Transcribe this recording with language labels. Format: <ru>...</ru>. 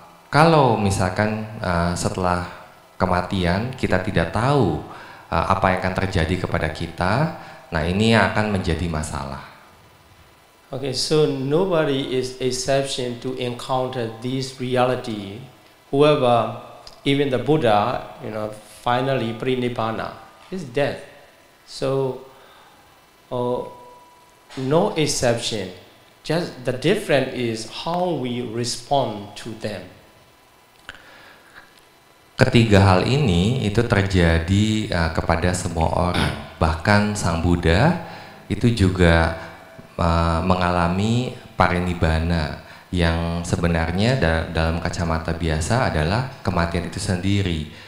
<id>Kalau misalkan setelah kematian kita tidak tahu apa yang akan terjadi kepada kita, nah ini akan menjadi masalah.</id> <en>Okay, so nobody is exception to encounter this reality. Whoever, even the Buddha, finally Prinipana is dead. So, no exception. Just the difference is how we respond to them.</en> <id>Ketiga hal ini itu terjadi kepada semua orang. Bahkan Sang Buddha itu juga mengalami parinibbana yang sebenarnya dalam kacamata biasa adalah kematian itu sendiri.</id>